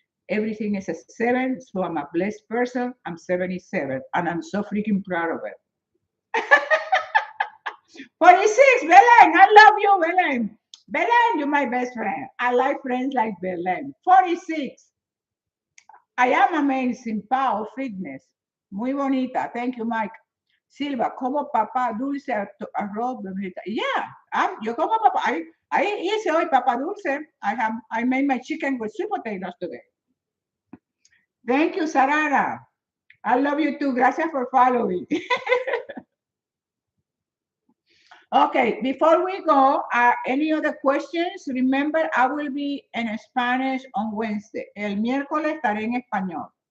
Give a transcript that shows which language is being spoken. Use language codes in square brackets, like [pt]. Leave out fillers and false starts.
[en] Everything is a 7, so I'm a blessed person. I'm 77, and I'm so freaking proud of it. 46, Belen, I love you, Belen. Belen, you're my best friend. I like friends like Belen. 46, I am amazing, Pau, fitness. [es] Muy bonita. [en] Thank you, Mike. [es] Silva, como papá dulce, arroz, bebida. Yeah, yo como papá. I hice hoy papá dulce. [en] I made my chicken with sweet potatoes today. Thank you, Sarara. I love you too. Gracias for following. Okay, before we go, any other questions? Remember, I will be in Spanish on Wednesday. [es] El miércoles estaré en español.